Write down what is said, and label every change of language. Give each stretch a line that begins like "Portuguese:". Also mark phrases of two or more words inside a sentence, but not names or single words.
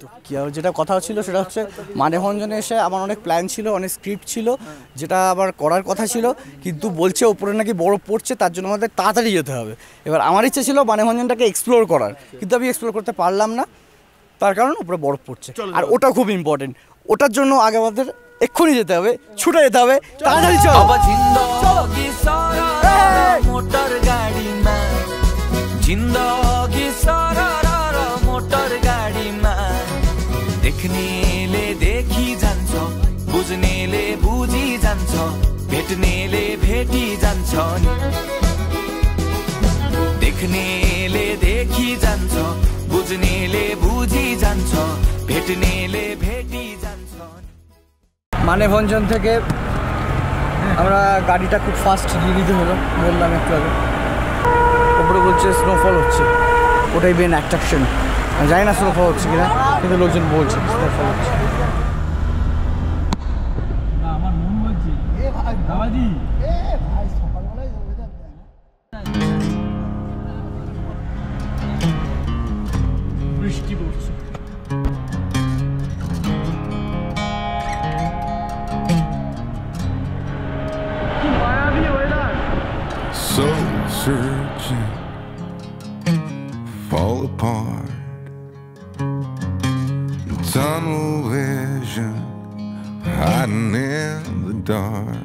Bangla: কি আর যেটা কথা ছিল সেটা হচ্ছে মানেভঞ্জনে এসে আমার অনেক প্ল্যান ছিল, অনেক স্ক্রিপ্ট ছিল, যেটা আবার করার কথা ছিল, কিন্তু বলছে ওপরে নাকি বরফ পড়ছে, তার জন্য আমাদের তাড়াতাড়ি যেতে হবে। এবার আমার ইচ্ছে ছিল মানেভঞ্জনটাকে এক্সপ্লোর করার, কিন্তু আমি এক্সপ্লোর করতে পারলাম না, তার কারণ উপরে বরফ পড়ছে। আর ওটা খুব ইম্পর্টেন্ট, ওটার জন্য আগে আমাদের এক্ষুনি যেতে হবে, ছুটে যেতে হবে, তাড়াতাড়ি চলো।
Nepali: मोटर गाडीमा जिन्दगी सरर मोटर गाडीमा देख्नेले देखि जान्छ, बुझ्नेले बुझी जान्छ, भेट्नेले भेटी जान्छ, देख्नेले देखि जान्छ, बुझ्नेले बुझी जान्छ, भेट्नेले भेटी जान्छ।
Bangla: মানেভঞ্জন থেকে আমরা গাড়িটা খুব ফাস্ট দিয়ে দিতে হলো, বললাম একটু আগে। ওপরে বলছে স্নোফল হচ্ছে, ওটাই
English: main attraction.
Bangla: জানি না স্নোফল হচ্ছে কিনা, কিন্তু লোকজন বলছে স্নোফল হচ্ছে। আমার মন বলছে বাবাজি বৃষ্টি পড়ছে।
English: Soul searching, fall apart, tunnel vision, hiding in the dark.